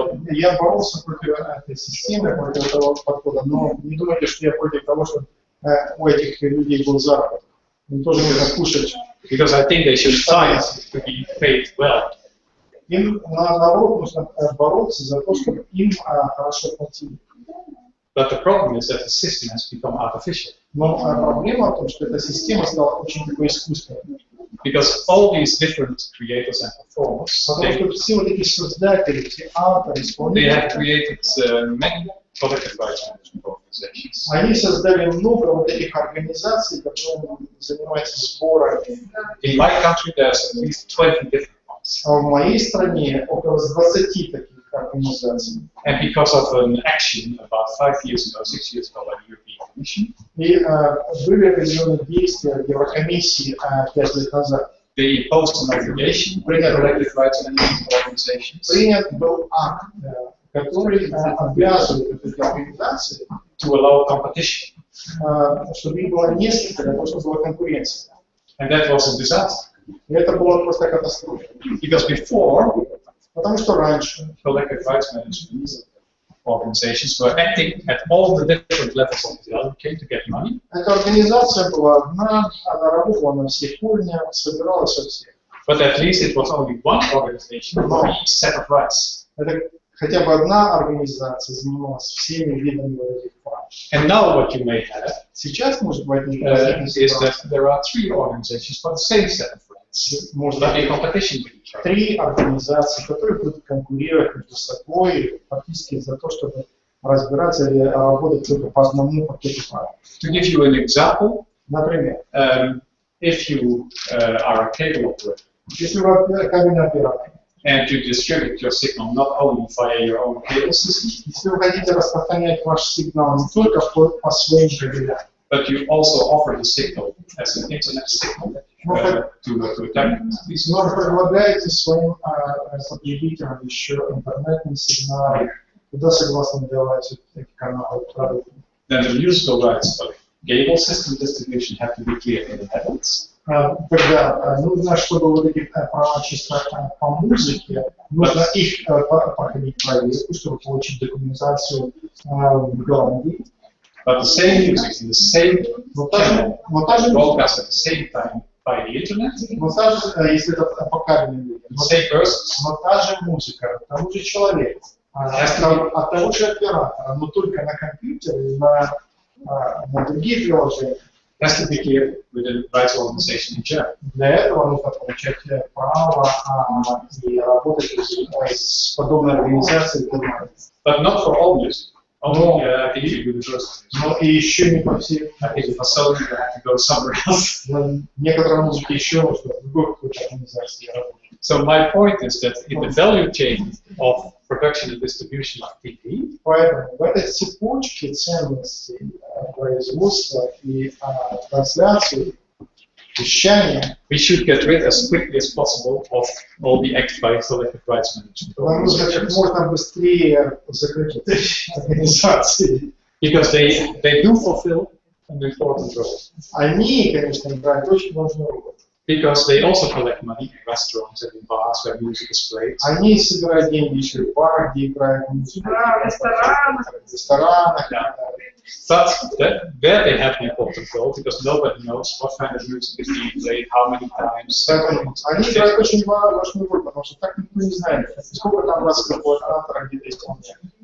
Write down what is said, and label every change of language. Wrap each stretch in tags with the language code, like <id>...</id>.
<ru>Я боролся против этой системы, против этого подхода, но не думайте, что я против того, чтобы у этих людей был заработок. Им тоже нужно кушать.</ru> <en>Because I think they should fight to be paid well.</en> <ru>Им наоборот нужно бороться за то, чтобы им хорошо платили.</ru> <en>But the problem is that the system has become artificial.</en> <ru>Но проблема в том, что эта система стала очень такой искусственной.</ru> <en>Because all these different creators and performers,</en> <ru>Потому что все вот эти создатели, все авторы,</ru> <en>they</en> <ru>исполнители,</ru> <en>have created many collective rights management organizations.</en> <ru>они создали много вот этих организаций, которые занимаются сборами.</ru> <en>In my country, there's at least 20 different ones.</en> <ru>А в моей стране около 20 таких организаций.</ru> <en>And because of an action about 5 years ago, 6 years ago by the European Commission,</en> <ru>И были определенные действия Еврокомиссии 5 лет назад.</ru> <en>they imposed an obligation on collective rights management organizations</en> <ru>Принят был акт, который обязывает эти организации,</ru> <en>to allow competition.</en> <ru>чтобы их было несколько, для того, чтобы была конкуренция.</ru> <en>And that was a disaster.</en> <ru>И это была просто катастрофа.</ru> <en>Because before,</en> <ru>Потому что раньше</ru> <en>collective rights management organizations were acting at all the different levels of the value chain to get money.</en> <ru>эта организация была одна, она работала на всех уровнях, собиралась со всех.</ru> <en>But at least it was only one organization for each set of rights.</en> <ru>Это хотя бы одна организация занималась всеми видами этих прав.</ru> <en>And now what you may have</en> <ru>Сейчас, может быть,</ru> <en>is that there are 3 organizations for the same set of rights.</en> <ru>может</ru> <en>But in</en> <ru>быть,</ru> <en>competition with each other.</en> <ru>3 организации, которые будут конкурировать между собой фактически за то, чтобы разбираться или работать только по одному пакету прав.</ru> <en>To give you an example,</en> <ru>Например,</ru> <en>if you are a cable operator</en> <ru>если вы кабельный оператор,</ru> <en>and you distribute your signal not only via your own cable system,</en> <ru>если вы хотите распространять ваш сигнал не только по своим кабелям,</ru> <en>but you also offer the signal as an internet signal to technologies,</en> <ru>но вы предлагаете своим потребителям еще интернетные сигналы, куда согласны давать эти каналы продукты.</ru> <en>then the musical rights of cable system distribution have to be cleared in the Netherlands.</en> <ru>Тогда нужно, чтобы вот эти права чисто по музыке, нужно их проходить проверку, чтобы получить документацию в Голландии.</ru> <en>But the same music in the same channel</en> <ru>Но та же</ru> <en>broadcast at the same time by the internet,</en> <ru>если это по кабельным</ru> <en>the same persons,</en> <ru>но та же музыка, того же человека, от того же оператора, но только на компьютере, на другие приложения,</ru> <en>has to be clear with the rights organization in Germany.</en> <ru>Для этого нужно получать право и работать с подобной организацией в Германии.</ru> <en>But not for all music. Only the universities.</en> <ru>Но и еще не по всей.</ru> <en>I think for some you have to go somewhere else.</en> <ru>Некоторые музыки еще нужно в другой какой-то организации работать.</ru> <en>So my point is that in the value chain of production and distribution of TV,</en> <ru>Поэтому в этой цепочке ценностей производства и трансляции, вещания,</ru> <en>we should get rid as quickly as possible of all the acts by collective rights management.</en> <ru>нам нужно как можно быстрее закрыть эти организации.</ru> <en>Because they do fulfill an important role.</en> <ru>Они, конечно, играют очень важную роль.</ru> <en>Because they also collect money in restaurants and in bars where music is played.</en> <ru>Они собирают деньги еще и в барах, где играют музыку. Да, в ресторанах. В ресторанах.</ru> <en>But there they have the important role because nobody knows what kind of music is being played, how many times.</en> <ru>Поэтому они играют очень важную роль, потому что так никто не знает, сколько там раз какого автора где-то исполняет.</ru>